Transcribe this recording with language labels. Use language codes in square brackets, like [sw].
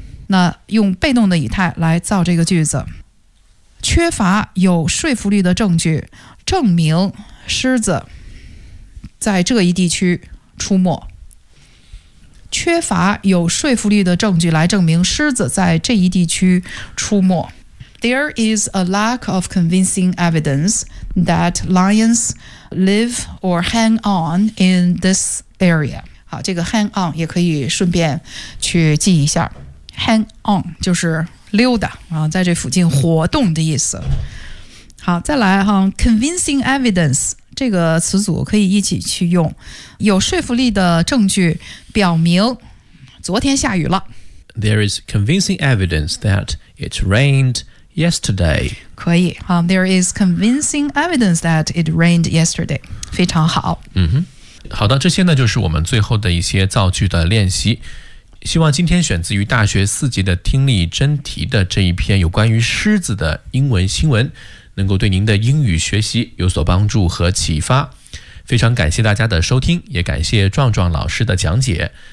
[zh] 那用被动的语态来造这个句子，缺乏有说服力的证据证明狮子在这一地区出没。缺乏有说服力的证据来证明狮子在这一地区出没。 [en] There is a lack of convincing evidence that lions live or hang on in this area. [zh] 好，这个 hang on 也可以顺便去记一下。 Hang on 就是溜达，在这附近活动的意思。好，再来哈 ，convincing evidence 这个词组可以一起去用。有说服力的证据表明，昨天下雨了。 [en] There is convincing evidence that it rained. Yesterday. [zh] 可以、 [en] There is convincing evidence that it rained yesterday. [zh] 非常好。嗯哼。好的，这些呢就是我们最后的一些造句的练习。希望今天选自于大学四级的听力真题的这一篇有关于狮子的英文新闻能够对您的英语学习有所帮助和启发。非常感谢大家的收听，也感谢壮壮老师的讲解。